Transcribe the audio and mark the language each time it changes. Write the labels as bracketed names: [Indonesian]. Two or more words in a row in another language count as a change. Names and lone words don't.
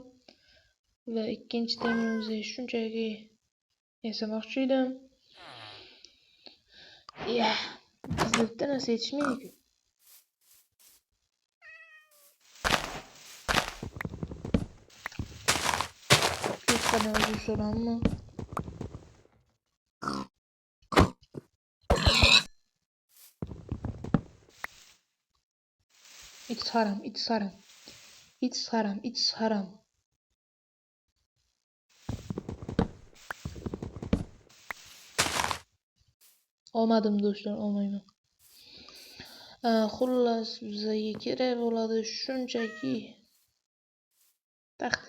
[Uzbek] Va ikkinchi temirimizni shunchaki yasamoqchi edim. Ya, bizda bitta narsa yetishmaydi-ku. Hech qanday o'zim so'rammi? [English] It's haram, it's haram. It's haram, it's haram. [Uzbek] Olmadim do'stlar, olmayman. Xullas, bizga kerak bo'ladi shunchaki taxta.